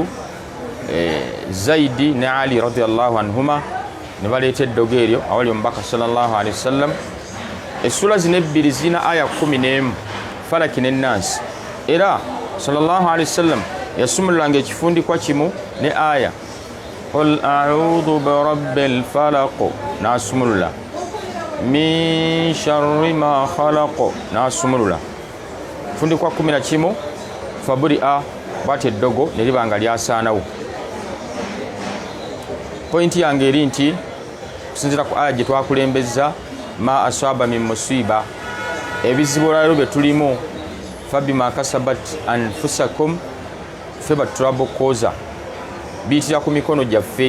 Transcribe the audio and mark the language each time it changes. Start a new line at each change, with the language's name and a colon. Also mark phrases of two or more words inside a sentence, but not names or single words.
Ganda: Zaidi ne Ali
Arabic: رضي الله عنهما
Ganda: ne baleeta eddogo eryo awali omubaka
Arabic: صلى الله عليه وسلم.
Ganda: Essula zino ebbiri zirina aya 11, falaki n'ennaasi. Era
Arabic: صلى الله عليه وسلم
Ganda: yasumululanga ekifundikwa kimu ne aya
Arabic: قل أعوذ برب الفلق,
Ganda: n'asumulula
Arabic: من شر ما خلق,
Ganda: n'asumulula fundikwa 11 faburi'a, bw'ati eddogo ne liba nga lyasaanawo. Pointi yange eri nti kusinziira ku aya gye twakulembezza,
Arabic: ما أصاب من مصيبة,
Ganda: ebizibu olwaleero bye tulimu
Arabic: فبما كسبت أنفسكم,
Ganda: ffe batulabokoza biyitira ku mikono gyaffe.